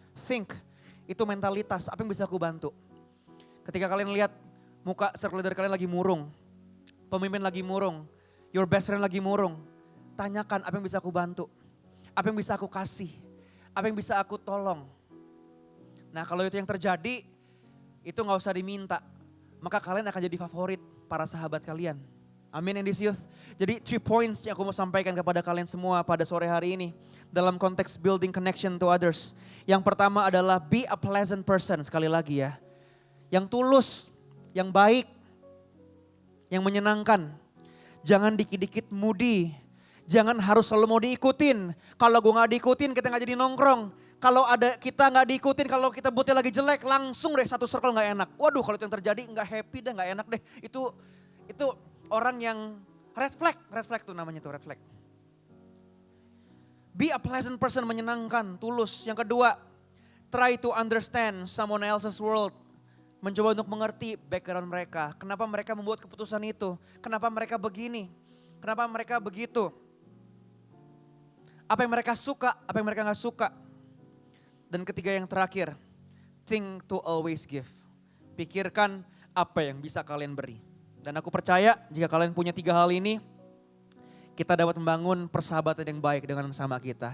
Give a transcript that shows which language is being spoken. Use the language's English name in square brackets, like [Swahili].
[Indonesian] Think, itu mentalitas, apa yang bisa aku bantu. Ketika kalian lihat muka circle leader kalian lagi murung, pemimpin lagi murung, [English] your best friend [Indonesian] lagi murung, tanyakan apa yang bisa aku bantu, apa yang bisa aku kasih, apa yang bisa aku tolong. Nah kalau itu yang terjadi, itu gak usah diminta, maka kalian akan jadi favorit para sahabat kalian. Amin, [English] in this youth. [Indonesian] Jadi 3 points yang aku mau sampaikan kepada kalian semua pada sore hari ini. Dalam konteks [English] building connection to others. [Indonesian] Yang pertama adalah [English] be a pleasant person, [Indonesian] sekali lagi ya. Yang tulus, yang baik, yang menyenangkan. Jangan dikit-dikit moody. Jangan harus selalu mau diikutin. Kalau gue gak diikutin kita gak jadi nongkrong. Kalau ada kita gak diikutin, kalau kita buatnya lagi jelek langsung deh satu circle gak enak. Waduh kalau itu yang terjadi gak happy deh, gak enak deh. Itu orang yang red flag tuh namanya tuh red flag. [English] Be a pleasant person, [Indonesian] menyenangkan, tulus. Yang kedua, [English] try to understand someone else's world. [Indonesian] Mencoba untuk mengerti background mereka. Kenapa mereka membuat keputusan itu? Kenapa mereka begini? Kenapa mereka begitu? Apa yang mereka suka, apa yang mereka gak suka. Dan ketiga yang terakhir, [English] think to always give. [Indonesian] Pikirkan apa yang bisa kalian beri. Dan aku percaya jika kalian punya 3 hal ini, kita dapat membangun persahabatan yang baik dengan sama kita.